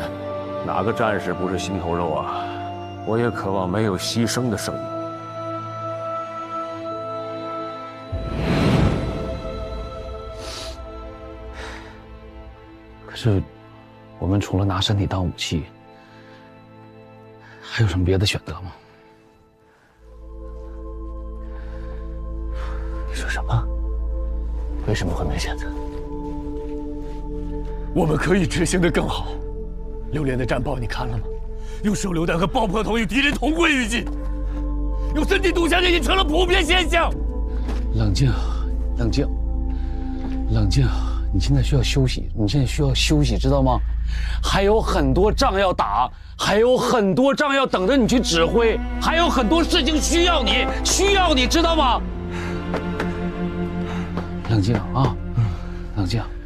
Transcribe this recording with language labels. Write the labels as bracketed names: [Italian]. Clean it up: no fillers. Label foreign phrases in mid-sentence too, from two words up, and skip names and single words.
[Chinese] 哪個戰士不是心頭肉啊？我也渴望沒有犧牲的生命。可是，我們除了拿身體當武器，還有什麼別的選擇嗎？你說什麼？為什麼會沒選擇？我們可以執行得更好。6連的戰報你看了嗎？用手榴彈和爆破筒與敵人同歸於盡，用身體堵牆已經成了普遍現象。冷靜，冷靜，冷靜！你現在需要休息，你現在需要休息，知道嗎？還有很多仗要打，還有很多仗要等着你去指揮，還有很多事情需要你，知道嗎？冷靜啊，冷靜。